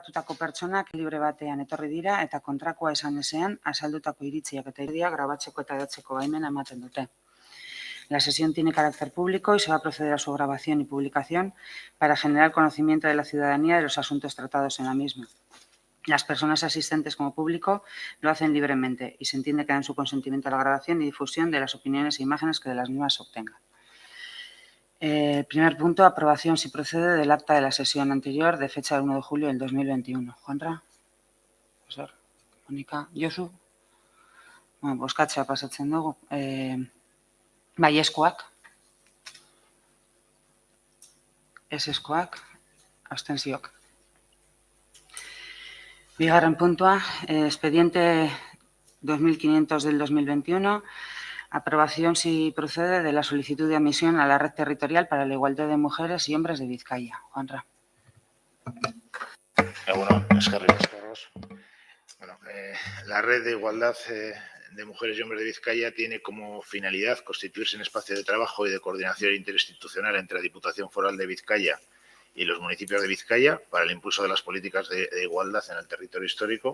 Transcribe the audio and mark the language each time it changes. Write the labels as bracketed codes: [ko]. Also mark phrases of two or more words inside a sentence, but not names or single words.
[eu] hartutako pertsonak libre batean etorri dira eta kontrakoa esan ezean azaldutako iritziak eta irudiak grabatzeko eta hedatzeko baimena ematen dute. [es] La sesión tiene carácter público y se va a proceder a su grabación y publicación para generar conocimiento de la ciudadanía de los asuntos tratados en la misma. Las personas asistentes como público lo hacen libremente y se entiende que dan su consentimiento a la grabación y difusión de las opiniones e imágenes que de las mismas se obtengan. Primer punto, aprobación, si procede, del acta de la sesión anterior de fecha del 1 de julio del 2021. Juanra, profesor, Mónica, Josu. [eu] Bueno, bozkatzea pasatzen dugu. Baiezkoak. Ezezkoak. Abstentzioak. Bigarren puntua, [es] expediente 2500 del 2021. Aprobación, si procede, de la solicitud de admisión a la red territorial para la igualdad de mujeres y hombres de Vizcaya. Juanra. Bueno, la red de igualdad de mujeres y hombres de Vizcaya tiene como finalidad constituirse en espacio de trabajo y de coordinación interinstitucional entre la Diputación Foral de Vizcaya y los municipios de Vizcaya para el impulso de las políticas de igualdad en el territorio histórico.